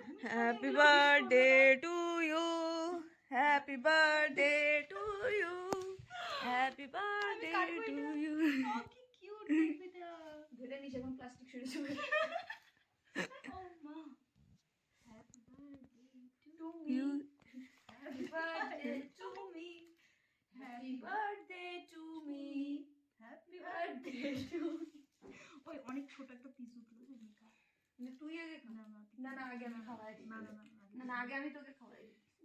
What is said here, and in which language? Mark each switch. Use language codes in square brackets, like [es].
[en] Happy birthday to you, happy birthday to you, happy birthday to you. [bn] কি cute বেবিটা, ধরে নিস এখন প্লাস্টিক সরে যাবে। ও মা, [en] happy birthday to you, happy birthday to me, happy birthday to me, happy birthday to me. [bn] ওই অনেক ছোট একটা পিস উঠলো। তুই আগে খা। না না আগে আমি খাওয়াই দিই। না না না না আগে আমি তোকে খাওয়াই দিই।